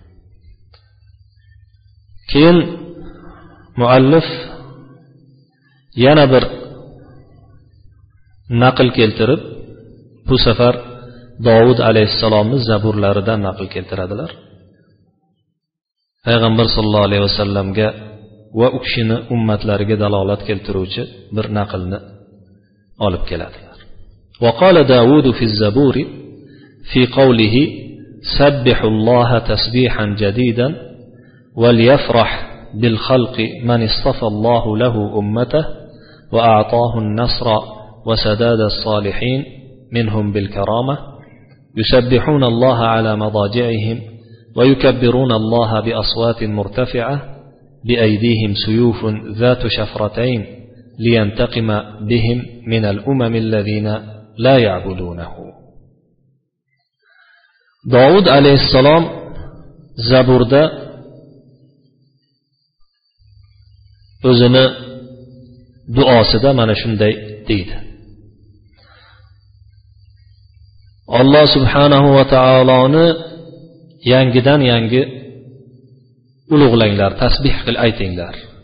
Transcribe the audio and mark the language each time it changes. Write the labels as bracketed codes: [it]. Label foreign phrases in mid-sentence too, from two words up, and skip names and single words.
[uz] Keyin muallif yana bir naql keltirib, bu safar Davud alayhissalomning zaburlaridan naql keltiradilar. Payg'ambar sollallohu alayhi vasallamga va u kishini ummatlariga dalolat keltiruvchi bir naqlni olib keladilar. [ar] وقال داود في الزبور في قوله سبحوا الله تسبيحا جديدا و يفرح بالخلق من اصطفى الله له أمته وأعطاه النصر وسدد الصالحين منهم بالكرامة يسبحون الله على مضاجعهم ويكبرون الله بأصوات مرتفعة بأيديهم سيوف ذات شفرتين لينتقم بهم من الأمم الذين لا يعبدونه. [uz] Davud alayhissalom Zaburda o'zini duosida mana shunday deydi: Alloh subhanahu va taoloni yangidan yangi ulug'langlar, tasbih qil aytinglar.